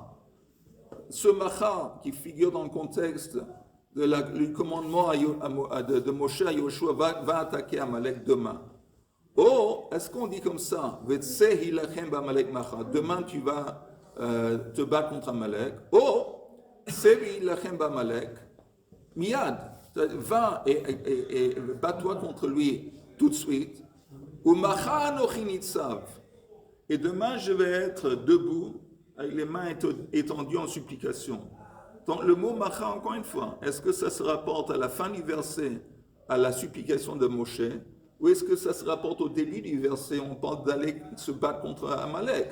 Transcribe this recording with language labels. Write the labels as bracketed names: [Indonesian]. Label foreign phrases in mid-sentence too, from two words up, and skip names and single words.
[French] Ce macha qui figure dans le contexte du commandement de Moshe à Yoshua va attaquer Amalek demain. Oh, est-ce qu'on dit comme ça? [Hebrew] וצא הלחם בעמלק מחר. [French] Demain tu vas te battre contre Amalek. [Hebrew] Oh, צא הלחם בעמלק. Miad. [French] Va et bats-toi contre lui tout de suite. [Hebrew] ומחר אנכי נצב. [French] Et demain, je vais être debout, avec les mains étendues en supplication. Donc, le mot macha, encore une fois, est-ce que ça se rapporte à la fin du verset, à la supplication de Moshe, ou est-ce que ça se rapporte au début du verset, on parle d'aller se battre contre Amalek?